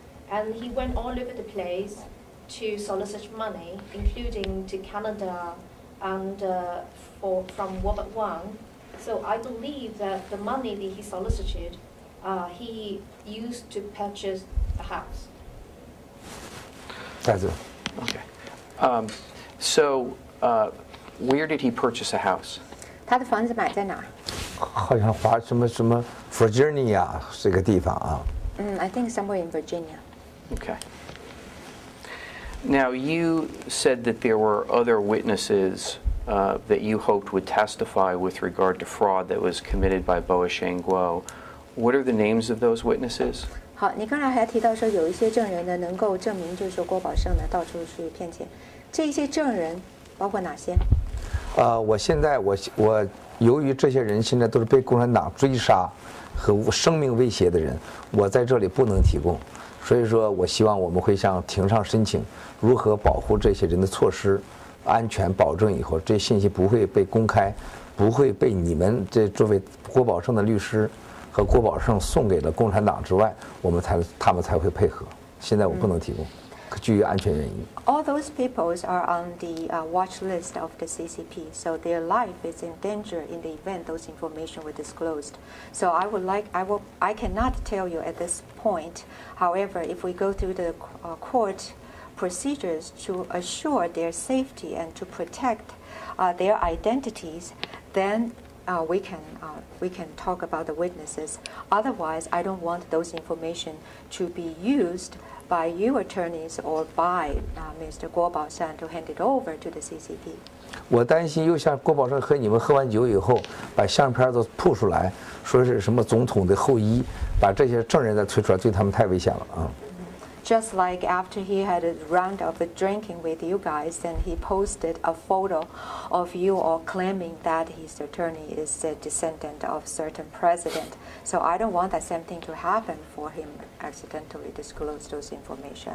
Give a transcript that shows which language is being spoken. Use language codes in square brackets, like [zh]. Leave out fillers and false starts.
[en] And he went all over the place to solicit money, including to Canada and from Robert Wang. So I believe that the money that he solicited, he used to purchase the house. That's it. Okay. So where did he purchase a house? [zh] 他的房子买在哪儿？好像什么 Virginia 这个地方啊。 [en] I think somewhere in Virginia. Okay. Now, you said that there were other witnesses that you hoped would testify with regard to fraud that was committed by Voice of Guo. What are the names of those witnesses? [zh] 好，你刚才还提到说有一些证人呢能够证明，就是说郭宝胜呢到处去骗钱，这些证人包括哪些？我现在我由于这些人现在都是被共产党追杀和生命威胁的人，我在这里不能提供。所以说我希望我们会向庭上申请如何保护这些人的措施，安全保证以后，这信息不会被公开，不会被你们这位郭宝胜的律师和郭宝胜送给了共产党之外，他们才会配合。现在我不能提供，基于安全原因。 [en] All those people are on the watch list of the CCP, so their life is in danger in the event those information were disclosed. So I cannot tell you at this point. However, if we go through the court procedures to assure their safety and to protect their identities, then we can talk about the witnesses. Otherwise, I don't want those information to be used by you attorneys or by Mr. Guo Baoshan to hand it over to the CCP. [zh] 我担心又像郭宝胜和你们喝完酒以后，把相片都铺出来，说是什么总统的后裔，把这些证人再推出来，对他们太危险了啊。 [en] Just like after he had a round of drinking with you guys, then he posted a photo of you all claiming that his attorney is a descendant of certain president. So I don't want that same thing to happen for him accidentally disclose those information.